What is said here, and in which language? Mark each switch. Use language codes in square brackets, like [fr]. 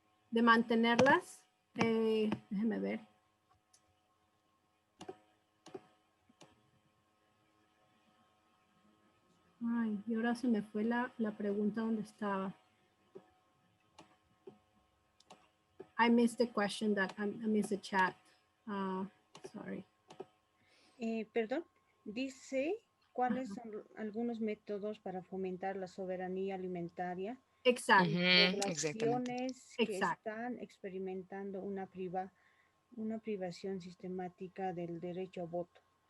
[es] De mantenerlas. Déjeme ver. Ay, y ahora se me fue la pregunta donde estaba. [en] I missed the question I missed the chat. Sorry. [es] Perdón, dice cuáles son algunos métodos para fomentar la soberanía alimentaria. Exacto. Poblaciones que están experimentando una privación sistemática del derecho a voto.